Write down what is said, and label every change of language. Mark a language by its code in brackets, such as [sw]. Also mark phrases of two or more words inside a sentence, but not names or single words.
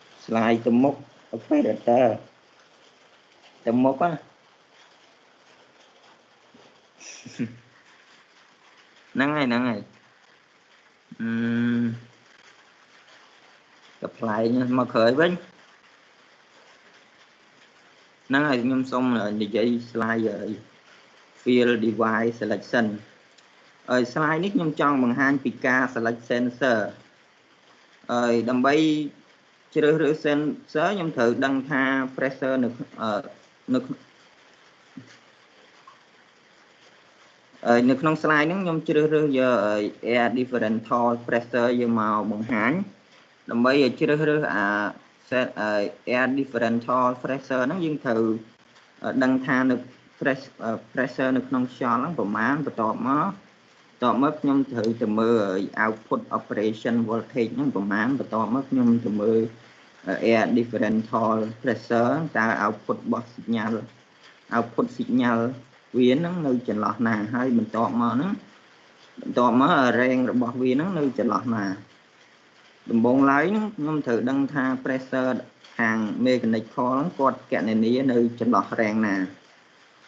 [km] slide ទៅមុខ operator ទៅមុខណាហ្នឹងហើយទៅផ្លែមកក្រោយវិញ ហ្នឹងហើយខ្ញុំសូមនិយាយ [en] slide field device selection [km] ហើយ slide នេះខ្ញុំចង់បង្ហាញពីការ [en] select sensor [km] ហើយដើម្បីជ្រើសរើស sensor ខ្ញុំត្រូវដឹងថា pressure នៅ ក្នុង slide ហ្នឹងខ្ញុំជ្រើសរើសយក [en] air differential pressure [km] យកមកបង្ហាញដើម្បីឲ្យជ្រើសរើ ស [en] air differential pressure [km] ហ្នឹងយើងត្រូវដឹងថានៅ pressure នៅក្នុងខ្យល់ហ្នឹងប្រមាណបន្ទាប់មកខ្ញុំត្រូវទៅមើល [en] output operation voltage [km] ហ្នឹងប្រមាណបន្ទាប់មកខ្ញុំទៅមើល [en] air differential pressure [km] តើ output របស់ signal វាហ្នឹងនៅចន្លោះណាហើយបន្ទាប់មក range របស់វាហ្នឹងនៅចន្លោះណាដំបូង ឡើយខ្ញុំត្រូវដឹងថា pressure ខាង mechanical គាត់គណនានៅចន្លោះ range ណាឧ